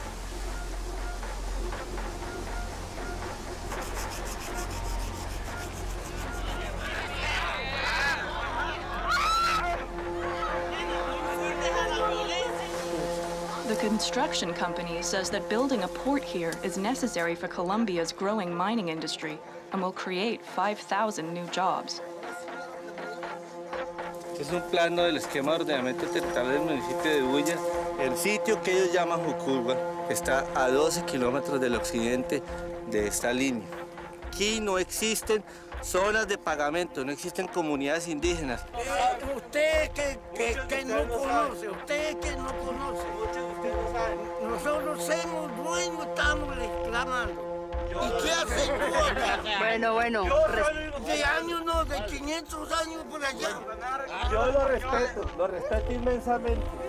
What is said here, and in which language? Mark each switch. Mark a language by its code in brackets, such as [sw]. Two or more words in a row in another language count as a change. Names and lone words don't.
[en] The construction company says that building a port here is necessary for Colombia's growing mining industry and will create 5,000 new jobs. [es] Es un plano del esquema de ordenamiento territorial del municipio de Bulla. El sitio que ellos llaman Jucurba está a 12 kilómetros del occidente de esta línea. Aquí no existen zonas de pagamento, no existen comunidades indígenas. Usted que no conoce, usted que no conoce. Nosotros somos dueños, estamos reclamando. ¿Y qué hace Bueno, bueno. De años, no, de 500 años por allá. Yo lo respeto inmensamente.